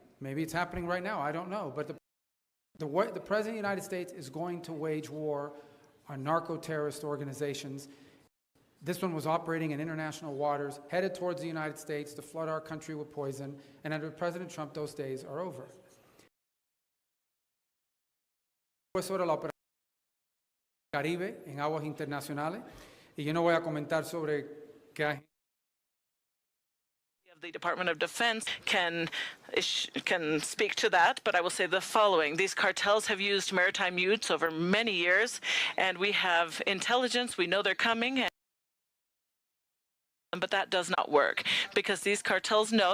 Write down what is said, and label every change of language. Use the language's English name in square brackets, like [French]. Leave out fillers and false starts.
[English] Maybe it's happening right now, I don't know. But the President of the United States is going to wage war on narco-terrorist organizations. This one was operating in international waters, headed towards the United States to flood our country with poison, and under President Trump, those days are over. [Spanish] Sobre la operación Caribe en aguas internacionales, y yo no voy a comentar sobre qué [English] the Department of Defense can speak to that, but I will say the following. These cartels have used maritime utes over many years, and we have intelligence. We know they're coming, but that does not work because these cartels know.